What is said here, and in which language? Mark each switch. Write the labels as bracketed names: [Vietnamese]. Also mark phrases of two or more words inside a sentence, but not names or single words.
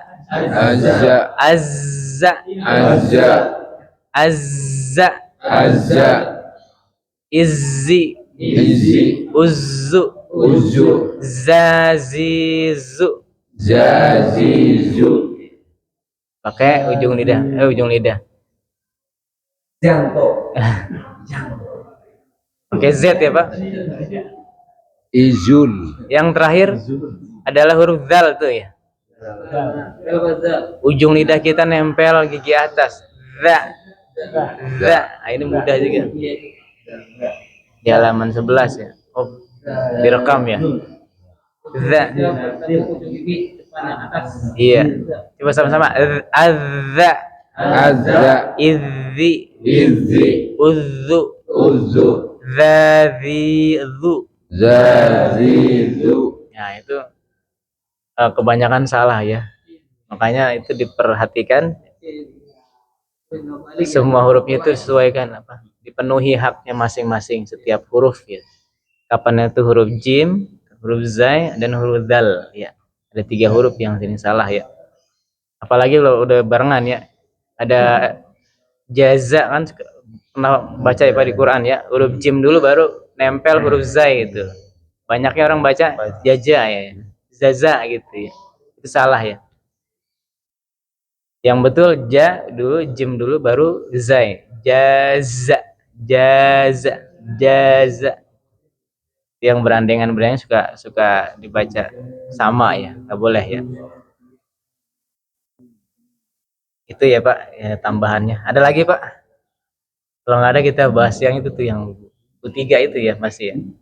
[Indonesian] Azza. Azza. Azza. Azza. Azza. Izzi. Izzi. Uzzu. Uzu. Zazizu. Zazizu. Pakai ujung lidah. Ujung lidah. Pakai Z ya Pak. Izul. Yang terakhir adalah huruf zal tuh ya. Ujung lidah kita nempel gigi atas. Za. Nah, ini mudah juga. Di halaman 11 ya. Oh, direkam ya. Za. Iya. Coba sama-sama. Azza. azza, idzi, izzi, udzu, uzzu, dzadzi, dzu. zazizu. Nah, itu kebanyakan salah ya. Makanya itu diperhatikan semua hurufnya itu disesuaikan apa? Dipenuhi haknya masing-masing setiap huruf ya. Kapan itu huruf jim, huruf zai, dan huruf dal ya. Ada 3 huruf yang sering salah ya. Apalagi kalau udah barengan ya. Ada jaza kan pernah baca ya Pak di Quran ya. Huruf jim dulu baru nempel huruf zai itu. Banyaknya orang baca jaza ya. Zaza gitu ya. Itu salah ya. Yang betul ja dulu, jim dulu baru zai. Jaza, jaza, jaza. Yang berandengan suka dibaca sama ya, nggak boleh ya. Itu ya Pak, ya, tambahannya. Ada lagi Pak? Kalau nggak ada kita bahas yang itu tuh yang ketiga itu ya masih ya.